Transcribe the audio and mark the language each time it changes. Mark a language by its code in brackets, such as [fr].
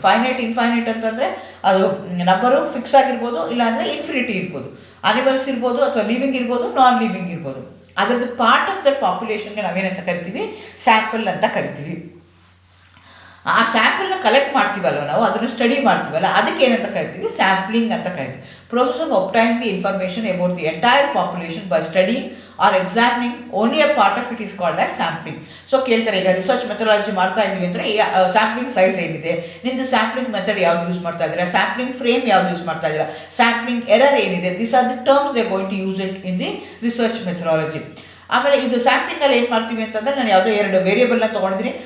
[kn] Finite infinite ಅಂತಂದರೆ ಅದು number fix ಆಗಿರ್ಬೋದು, ಇಲ್ಲಾಂದರೆ ಇನ್ಫಿನಿಟಿ ಇರ್ಬೋದು. ಅನಿಮಲ್ಸ್ ಇರ್ಬೋದು ಅಥವಾ ಲಿವಿಂಗ್ ಇರ್ಬೋದು, ನಾನ್ ಲಿವಿಂಗ್ ಇರ್ಬೋದು. ಅದರದ್ದು ಪಾರ್ಟ್ ಆಫ್ ದಟ್ ಪಾಪ್ಯುಲೇಷನ್ಗೆ ನಾವೇನಂತ ಕರಿತೀವಿ, ಸ್ಯಾಂಪಲ್ ಅಂತ ಕರಿತೀವಿ. ಆ ಸ್ಯಾಂಪಲ್ನ ಕಲೆಕ್ಟ್ ಮಾಡ್ತೀವಲ್ವ ನಾವು, ಅದನ್ನು ಸ್ಟಡಿ ಮಾಡ್ತೀವಲ್ಲ, ಅದಕ್ಕೆ ಏನಂತ ಕರಿತೀವಿ, ಸ್ಯಾಂಪ್ಲಿಂಗ್ ಅಂತ ಕರಿತೀವಿ. [en] Process of obtaining the information about the entire population by studying or examining only a part of it is called as sampling. [kn] So ಕೇಳ್ತಾರೆ, ಈಗ ರಿಸರ್ಚ್ ಮೆಥಡಾಲಜಿ ಮಾಡ್ತಾ ಇದ್ದೀವಿ ಅಂದರೆ ಸ್ಯಾಂಪ್ಲಿಂಗ್ ಸೈಜ್ ಏನಿದೆ, ನಿಮ್ಮದು ಸ್ಯಾಂಪ್ಲಿಂಗ್ ಮೆಥಡ್ ಯಾವ್ದು ಯೂಸ್ ಮಾಡ್ತಾ ಇದ್ದೀರಾ, ಸ್ಯಾಂಪ್ಲಿಂಗ್ ಫ್ರೇಮ್ ಯಾವ್ದು ಯೂಸ್ ಮಾಡ್ತಾ ಇದ್ದೀರಾ, ಸ್ಯಾಂಪ್ಲಿಂಗ್ ಎರರ್ ಏನಿದೆ, [en] This are the terms they going to use it in the research methodology. [kn] ಆಮೇಲೆ ಇದು ಸ್ಯಾಂಪ್ಲಿಂಗಲ್ಲಿ ಏನು ಮಾಡ್ತೀವಿ ಅಂತಂದರೆ, ನಾನು ಯಾವುದೋ 2 ವೇರಿಯೇಬಲ್ನ ತೊಗೊಂಡಿದ್ದೀನಿ.